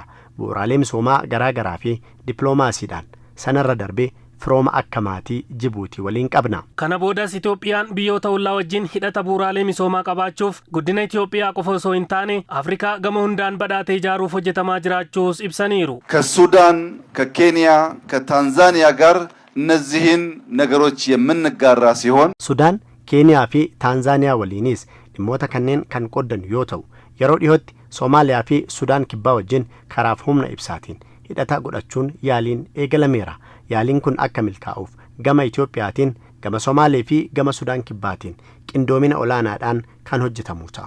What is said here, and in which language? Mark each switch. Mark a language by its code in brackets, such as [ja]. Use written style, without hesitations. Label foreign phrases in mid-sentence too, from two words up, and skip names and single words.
[om] Bu'uuraalee misoomaa garaagaraa fi dippiloomaasiidhaan sanarra darbee firooma akka maatii Jibuutii waliin qabna. Kana boodas Itoophiyaan biyyoota ollaa wajjin hidhata bu'uuraalee misoomaa qabaachuuf guddina Itoophiyaa qofa osoo hin taane Afrikaa gama hundaan badhaatee ijaaruuf hojjetamaa jiraachuus ibsaniiru. [am] ከሱዳን ከኬንያ ከታንዛኒያ ጋር እነዚህን ነገሮች የምንጋራ ሲሆን [om] ሱዳን ኬንያ fi ታንዛኒያ waliinis dhimmoota kanneen kan qoddan yoo ta'u yeroo dhiyootti Soomaaliyaa fi Sudaan kibbaa wajjin karaaf humna ibsaatiin hidhata godhachuun yaaliin eegalameera. Yaaliin kun akka milkaa'uuf gama Itoophiyaatiin gama Somaalee fi gama Sudaan kibbaatiin qindoomina olaanaadhaan kan hojjetamu ta'a.